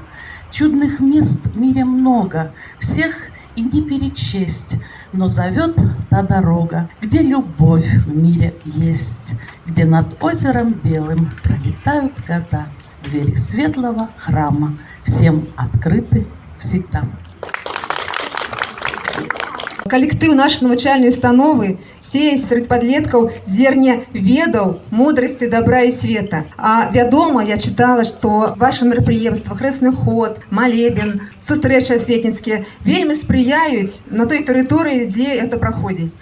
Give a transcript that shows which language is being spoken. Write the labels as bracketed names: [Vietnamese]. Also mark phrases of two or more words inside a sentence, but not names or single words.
[Russian] Чудных мест в мире много, всех и не перечесть, но зовет та дорога, где любовь в мире есть, где над озером белым пролетают года. Двери светлого храма всем открыты всегда. [Belarusian] Калектыў нашай навучальнай установы сеяць сярод падлеткаў зерне ведаў, мудрасці, добра і света. А вядома, я чытала, што ваши мерапрыемства, хрэсны ход, малебен, сустрэчы асветніцкія вельмі спрыяюць на той тэрыторыі, дзе гэта праходзіць.